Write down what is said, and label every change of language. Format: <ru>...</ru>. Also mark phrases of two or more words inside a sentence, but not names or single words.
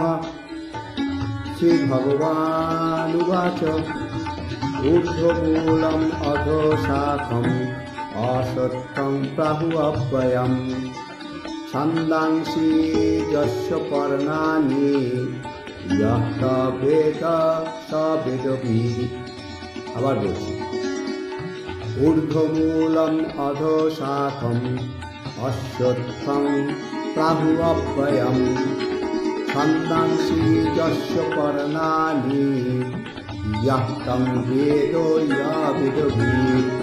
<sa>শ্রী ভগবানুবাচ ঊর্ধ্বমূলম অধোশাখম অসত্যং প্রাহুঅব্যয়ম ছন্দাংসি যস্য পর্ণানি যঃ বেদ স বেদবিদ।</sa> <bn>আবার বলছি,</bn> <sa>ঊর্ধ্বমূলম অধোশাখম অশ্বত্থং প্রাহুঅব্যয়ম ছন্দাংসি যস্য পর্ণানি যঃ বেদ স বেদবিদ।</sa>